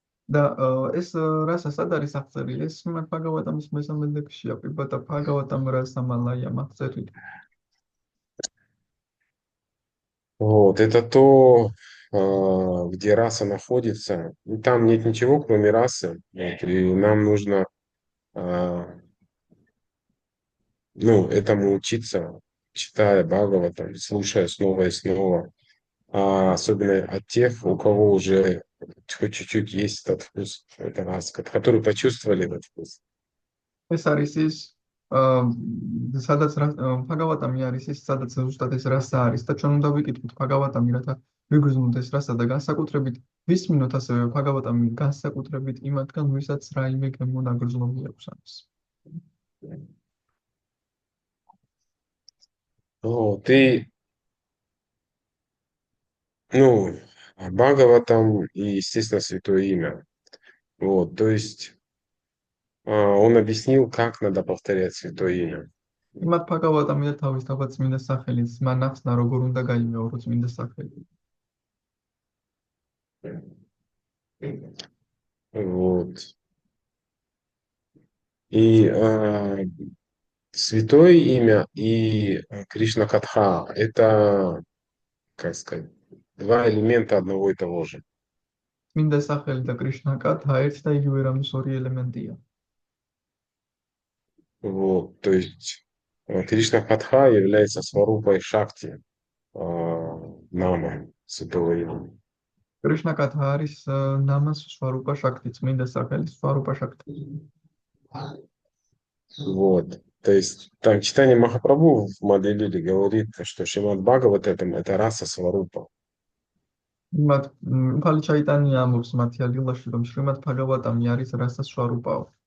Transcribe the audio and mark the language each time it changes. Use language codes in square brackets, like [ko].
[ka] და ეს რასა სად არის აღწერილი? ეს შრიმად ბჰაგავატამის მესამე ლექსშია, პიბატა ბჰაგავატამ რასამალაიამ აღწერილი. [ru] Вот, это то, где раса находится. И там нет ничего, кроме расы. Вот, и нам нужно, а, ну, этому учиться, читая Бхагаватам, слушая снова и снова. Особенно от тех, у кого уже хоть чуть-чуть есть этот вкус, эта раса, которые почувствовали этот вкус. [ka] ეს არის ის სადაც ბჰაგავატამი არის ის სადაც ზუსტად ეს რასა არის და ჩვენ უნდა ვიკითხოთ ბჰაგავატამი რათა ვიგრძნოთ ეს რასა და განსაკუთრებით ვისმინოთ ასევე ბჰაგავატამი განსაკუთრებით იმათგან ვისაც რაიმე გემო ნაგრძნობი აქვს ამის. [ru] Вот, и, ну, Бхагаватам и, естественно, Святое Имя. Вот, то есть он объяснил, как надо повторять Святое Имя. [ka] იმათ ბჰაგავატამი და თავის თავად წმინდა სახელის მან ახსნა როგორ უნდა გაიმეორო წმინდა სახელი. [ru] Вот. И Святое Имя и Кришна Катха — это, как сказать, два элемента одного и того же. [ka] წმინდა სახელი და კრიშნა კათა ერთ და იგივე რამის ორი ელემენტია. [ru] Вот, то есть Кришна Катха является сварупой Шакти Нама Святого Имени. [ka] კრიშნა კათა არის ნამას სვარუპა შაქტი, წმინდა სახელის სვარუპა შაქტი. [ru] Вот. То есть там читание Махапрабху в Мадхя-лиле говорит, что Шримад Бхагаватам — это раса сварупа. [ka] იმათ უფალი ჩაიტანია ამბობს მათია ლილაში რომ შრიმად ბჰაგავატამი არის რასა სვარუპაო.